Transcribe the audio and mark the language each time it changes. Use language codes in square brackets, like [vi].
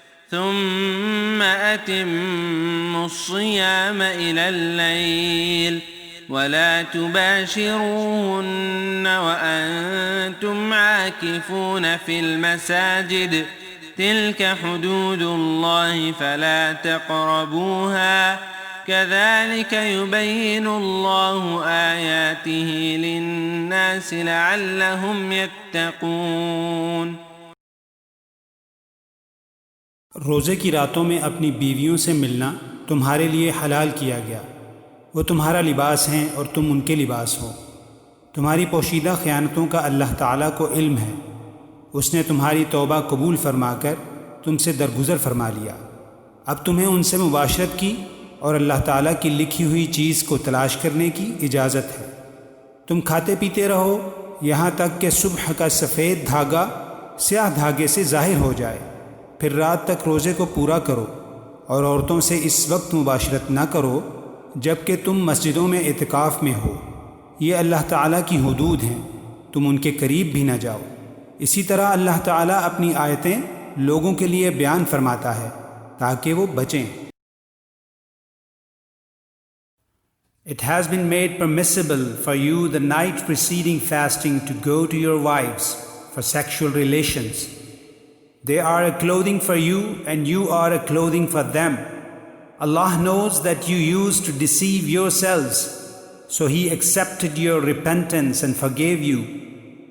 [ar] ثم أتموا الصيام إلى الليل ولا تباشروهن وأنتم عاكفون في المساجد تلك حدود الله فلا تقربوها كذلك يبين الله آياته للناس لعلهم يتقون. [hi] रोज़े की रातों में अपनी बीवियों से मिलना तुम्हारे लिए हलाल किया गया. वो तुम्हारा लिबास हैं और तुम उनके लिबास हो. तुम्हारी पोशीदा ख़यानतों का अल्लाह ताला को इल्म है. उसने तुम्हारी तौबा कबूल फरमाकर तुमसे दरगुज़र फरमा लिया. अब तुम्हें उनसे मुबाशरत की और अल्लाह ताला की लिखी हुई चीज़ को तलाश करने की इजाज़त है. तुम खाते पीते रहो यहाँ तक कि सुबह का सफ़ेद धागा स्याह धागे से ज़ाहिर हो जाए. फिर रात तक रोज़े को पूरा करो और औरतों से इस वक्त मुबाशरत न करो जबकि तुम मस्जिदों में इतिकाफ़ में हो. ये अल्लाह ताला की हुदूद हैं, तुम उनके करीब भी न जाओ. इसी तरह अल्लाह ताला अपनी आयतें लोगों के लिए बयान फरमाता है ताकि वो बचें. [en] It has been made permissible for you the night preceding fasting to go to your wives for sexual relations. They are a clothing for you and you are a clothing for them. Allah knows that you used to deceive yourselves, so He accepted your repentance and forgave you.